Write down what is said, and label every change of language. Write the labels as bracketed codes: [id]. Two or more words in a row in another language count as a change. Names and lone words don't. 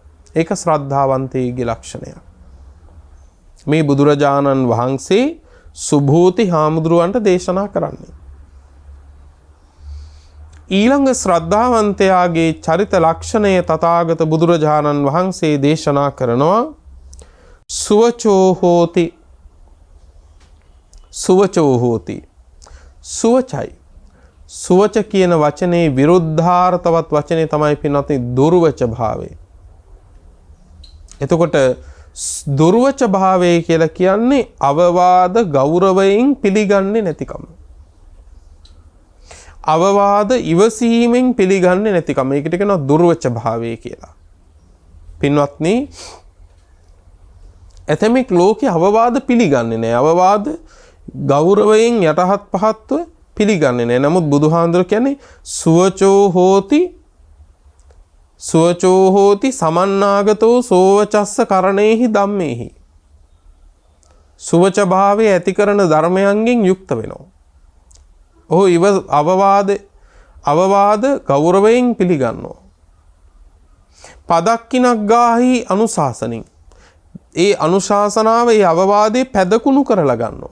[si] ඒක ශ්‍රද්ධාවන්තයෙකුගේ ලක්ෂණය. මේ බුදුරජාණන් වහන්සේ සුභූති හාමුදුරුවන්ට දේශනා කරන්නේ. ඊළඟ ශ්‍රද්ධාවන්තයාගේ චරිත ලක්ෂණය තථාගත බුදුරජාණන් වහන්සේ දේශනා කරනවා [pi] සුවචෝ හෝති. සුවචෝ හෝති. සුවචයි. [si] සුවච කියන වචනේ විරුද්ධාර්ථවත් වචනේ තමයි පින්වත්නි දුර්වච භාවය. එතකොට දුර්වච භාවය කියලා කියන්නේ අවවාද ගෞරවයෙන් පිළිගන්නේ නැතිකම. අවවාද ඉවසීමෙන් පිළිගන්නේ නැතිකම. ඒකට කියනවා දුර්වච භාවය කියලා. පින්වත්නි, ඇතමෙක් ලෝකේ අවවාද පිළිගන්නේ නැහැ. අවවාද ගෞරවයෙන් යටහත් පහත්ව පිළිගන්නේ නැහැ. නමුත් බුදුහාඳුර කියන්නේ [pi] සුවචෝ හෝති, සුවචෝ හෝති සමන්නාගතෝ සෝවචස්ස කරණේහි ධම්මේහි. [si] සුවච භාවය ඇති කරන ධර්මයන්ගෙන් යුක්ත වෙනවා. ඔහු අවවාද ගෞරවයෙන් පිළිගන්නවා. [pi] පදක්කිනක් ගාහි අනුශාසනින්. [si] ඒ අනුශාසනාව ඒ අවවාදේ පැදකුණු කරලා ගන්නවා.